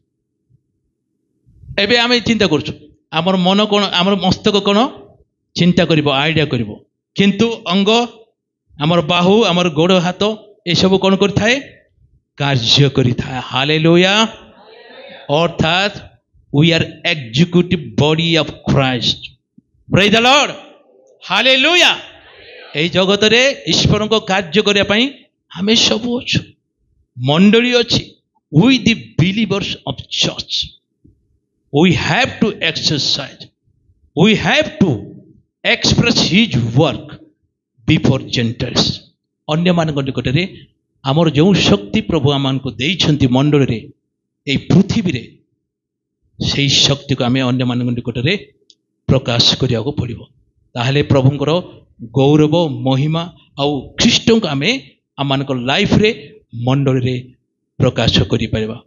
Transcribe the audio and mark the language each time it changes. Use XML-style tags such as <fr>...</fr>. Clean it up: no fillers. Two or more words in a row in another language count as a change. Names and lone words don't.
<or>ଏବେ ଆମେ ଚିନ୍ତା କରୁଛୁ, ଆମର ମନ କ'ଣ, ଆମର ମସ୍ତକ କ'ଣ ଚିନ୍ତା କରିବ, ଆଇଡ଼ିଆ କରିବ, କିନ୍ତୁ ଅଙ୍ଗ, ଆମର ବାହୁ, ଆମର ଗୋଡ଼ ହାତ ଏସବୁ କ'ଣ କରିଥାଏ? କାର୍ଯ୍ୟ କରିଥାଏ। ହାଲେଲୁୟା। ଅର୍ଥାତ୍</or> <en>we are executive body of Christ. Praise the Lord.</en> <or>ହାଲେଲୁୟା। ଏହି ଜଗତରେ ଈଶ୍ୱରଙ୍କ କାର୍ଯ୍ୟ କରିବା ପାଇଁ ଆମେ ସବୁ ଅଛୁ, ମଣ୍ଡଳୀ ଅଛି।</or> <en>We the believers of church, we have to exercise, we have to express his work before Gentiles।</en> <or>ଅନ୍ୟମାନଙ୍କ ନିକଟରେ ଆମର ଯେଉଁ ଶକ୍ତି ପ୍ରଭୁ ଆମମାନଙ୍କୁ ଦେଇଛନ୍ତି ମଣ୍ଡଳୀରେ, ଏହି ପୃଥିବୀରେ, ସେହି ଶକ୍ତିକୁ ଆମେ ଅନ୍ୟମାନଙ୍କ ନିକଟରେ ପ୍ରକାଶ କରିବାକୁ ପଡ଼ିବ। ତାହେଲେ ପ୍ରଭୁଙ୍କର ଗୌରବ, ମହିମା ଆଉ ଖ୍ରୀଷ୍ଟଙ୍କୁ ଆମେ ଆମମାନଙ୍କ ଲାଇଫରେ, ମଣ୍ଡଳୀରେ ପ୍ରକାଶ କରିପାରିବା।</or>